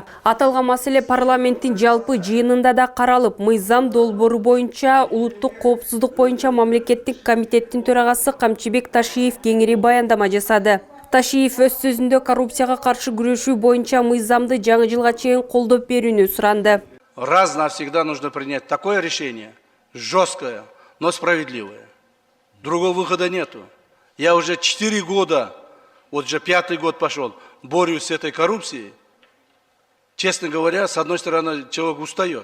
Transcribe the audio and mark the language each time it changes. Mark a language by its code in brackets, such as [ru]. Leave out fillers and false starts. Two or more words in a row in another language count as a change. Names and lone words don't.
[ky] Аталган маселе парламенттин жалпы жыйынында да каралып, мыйзам долбоору боюнча улуттук коопсуздук боюнча мамлекеттик комитеттин төрагасы Камчыбек Ташиев кеңири баяндама жасады. Ташиев өз сөзүндө коррупцияга каршы күрөшүү боюнча мыйзамды жаңы жылга чейин колдоп берүүнү суранды. [ru] Раз навсегда нужно принять такое решение, жесткое, но справедливое. Другого выхода нету. Я уже 4 года, вот уже 5-й год пошел, борюсь с этой коррупцией. Честно говоря, с одной стороны, человек устает.